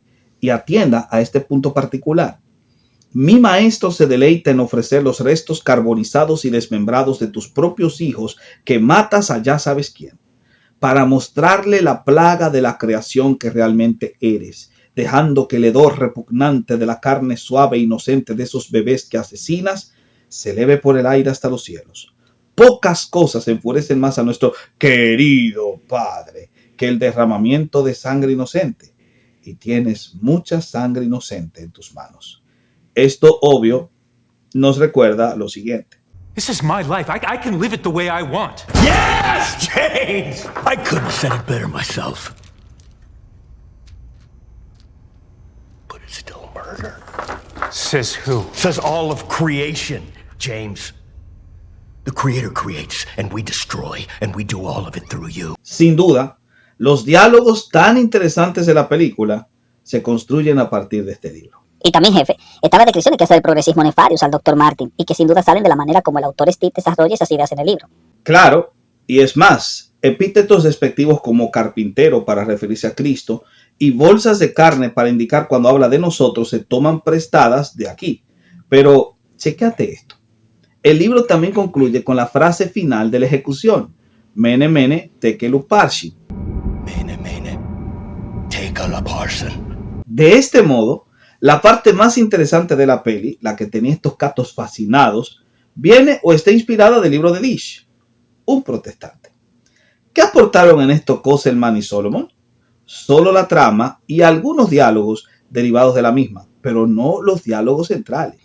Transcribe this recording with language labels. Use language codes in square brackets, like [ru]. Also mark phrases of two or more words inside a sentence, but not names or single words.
[es] Y atienda a este punto particular. Mi maestro se deleita en ofrecer los restos carbonizados y desmembrados de tus propios hijos que matas a ya sabes quién, para mostrarle la plaga de la creación que realmente eres, dejando que el hedor repugnante de la carne suave e inocente de esos bebés que asesinas se eleve por el aire hasta los cielos. Pocas cosas enfurecen más a nuestro querido Padre que el derramamiento de sangre inocente, y tienes mucha sangre inocente en tus manos. Esto, obvio, nos recuerda lo siguiente. [en] This is my life. I can live it the way I want. Yes, James! I couldn't have said it better myself. But it's still murder. Says who? Says all of creation, James. The Creator creates, and we destroy, and we do all of it through you. [es] Sin duda, los diálogos tan interesantes de la película se construyen a partir de este libro. Y también, jefe, están las descripciones que hace del progresismo nefarius al Dr. Martin y que sin duda salen de la manera como el autor Steve desarrolla esas ideas en el libro. Claro, y es más, epítetos despectivos como carpintero para referirse a Cristo y bolsas de carne para indicar cuando habla de nosotros se toman prestadas de aquí. Pero, chécate esto. El libro también concluye con la frase final de la ejecución. [arc] Mene mene tekel upharsin. Mene mene tekel upharsin. [es] De este modo, la parte más interesante de la peli, la que tenía estos gatos fascinados, viene o está inspirada del libro de Dish, un protestante. ¿Qué aportaron en esto Kosselman y Solomon? Solo la trama y algunos diálogos derivados de la misma, pero no los diálogos centrales.